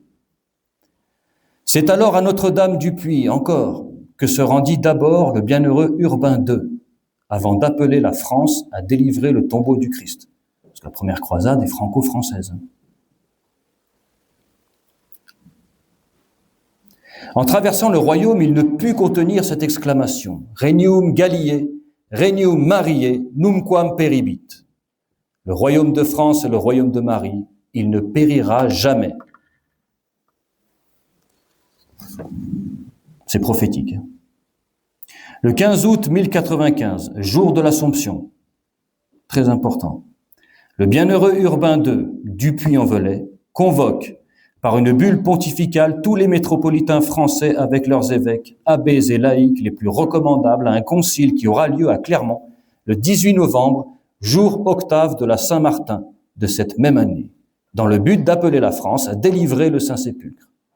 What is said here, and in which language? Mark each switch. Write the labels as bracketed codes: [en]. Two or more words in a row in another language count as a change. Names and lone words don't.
[fr] C'est alors à Notre-Dame du Puy, encore, que se rendit d'abord le bienheureux Urbain II, avant d'appeler la France à délivrer le tombeau du Christ. Parce que la première croisade est franco-française. En traversant le royaume, il ne put contenir cette exclamation. [la] Regnum Galliae, Regnum Mariae, numquam peribit. [fr] Le royaume de France et le royaume de Marie, il ne périra jamais. C'est prophétique. Le 15 août 1095, jour de l'Assomption, très important, le bienheureux Urbain II, du Puy-en-Velay, convoque par une bulle pontificale tous les métropolitains français avec leurs évêques, abbés et laïcs les plus recommandables à un concile qui aura lieu à Clermont le 18 novembre, jour octave de la Saint-Martin de cette même année, dans le but d'appeler la France à délivrer le Saint-Sépulcre.